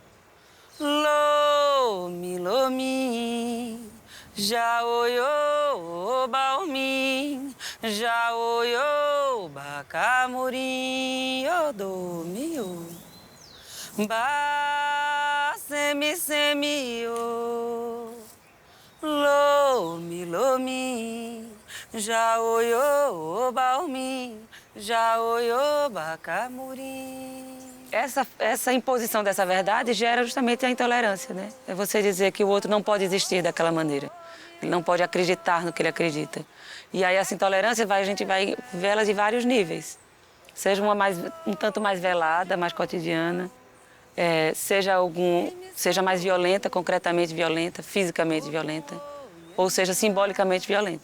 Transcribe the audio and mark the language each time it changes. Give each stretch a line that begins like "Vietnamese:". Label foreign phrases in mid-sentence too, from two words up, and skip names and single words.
Yoruba: lo mi ja oyo ba mi ja oyo ba kamuri yo do mi yo ba semi semi yo lo mi ja oyo ba mi ja oyo ba kamuri.
Portuguese: Essa imposição dessa verdade gera justamente a intolerância, né? É você dizer que o outro não pode existir daquela maneira. Ele não pode acreditar no que ele acredita. E aí essa intolerância a gente vai ver ela de vários níveis. Seja um tanto mais velada, mais cotidiana, seja mais violenta, concretamente violenta, fisicamente violenta, ou seja simbolicamente violenta.